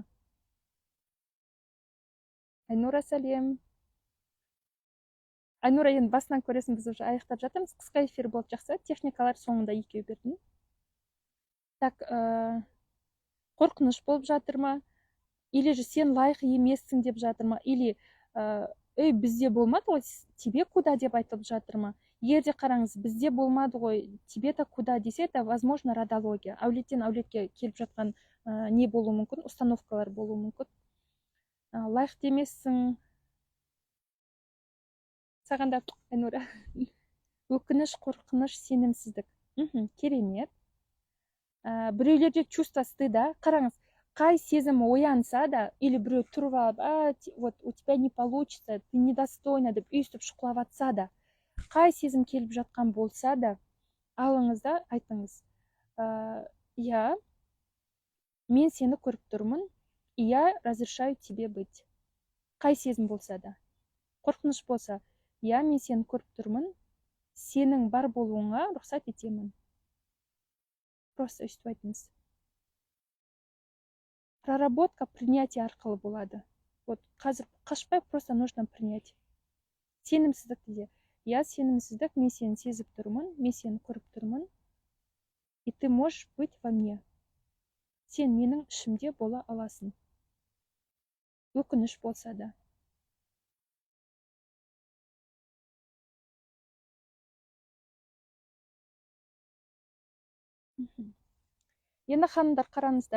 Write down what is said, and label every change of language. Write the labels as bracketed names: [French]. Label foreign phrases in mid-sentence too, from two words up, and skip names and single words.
[Kazakh] Айнура, сәлем. Айнура, енді басынан көресің, біз уже аяқтап жатырмыз. Қысқа эфир болды, жақсы. Техникалар соңында екеу бердім. Так, қорқыныш болып жатыр ма? [Russian] Или же [Kazakh] сен лайық емессің деп жатыр ма? Или ей, бізде болмады ғой, [Russian] тебе куда [Kazakh] деп айтылып жатыр ма? Егер де қараңыз, бізде болмады ғой, [Russian] тебе-то куда десе, это, возможно, родология. [Kazakh] Әулеттен әулетке келіп жатқан не болуы мүмкін, установкалар болуы мүмкін. Лайық демессің. Саған да, Айнура. Өкініш, қорқыныш, сенімсіздік. Керемет. Біреулерде [Russian] чувство стыда. [Kazakh] Қараңыз, қай сезім оянса да, или біреу тұрып алып, [Russian] вот у тебя не получится, ты недостойна [Kazakh] деп өйстіп шұқылап атса да, қай сезім келіп жатқан болса да, алыңыз да айтыңыз. Я, мен сені көріп тұрмын, [Russian] и я разрешаю тебе быть. [Kazakh] Қай сезім болса да. Қорқыныш болса, я, мен сені көріп тұрмын, сенің бар болуыңа рұқсат етемін. Просто өйстіп айтыңыз. [Russian] Проработка принятие [Kazakh] арқылы болады. Вот қазір қашпай, [Russian] просто нужно принять. [Kazakh] Сенімсіздік де. Я сенімсіздік, мен сені сезіп тұрмын, мен сені көріп тұрмын, [Russian] и ты можешь быть во мне. [Kazakh] Сен менің ішімде бола аласың. Өкініш болса да. Енді ханымдар, қараңыздар.